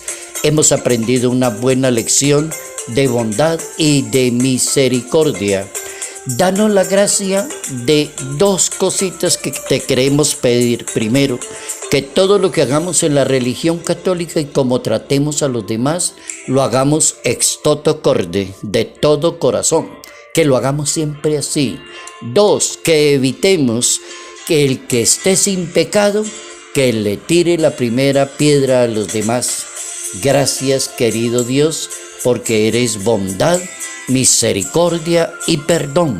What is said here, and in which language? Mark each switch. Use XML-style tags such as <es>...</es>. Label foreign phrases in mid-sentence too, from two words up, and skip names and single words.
<es>Hemos aprendido una buena lección de bondad y de misericordia. Danos la gracia de dos cositas que te queremos pedir. Primero, que todo lo que hagamos en la religión católica y como tratemos a los demás, lo hagamos</es> <la>ex toto corde,</la> <es>de todo corazón. Que lo hagamos siempre así. Dos, que evitemos que el que esté sin pecado, que le tire la primera piedra a los demás. Gracias, querido Dios, porque eres bondad, misericordia y perdón.</es>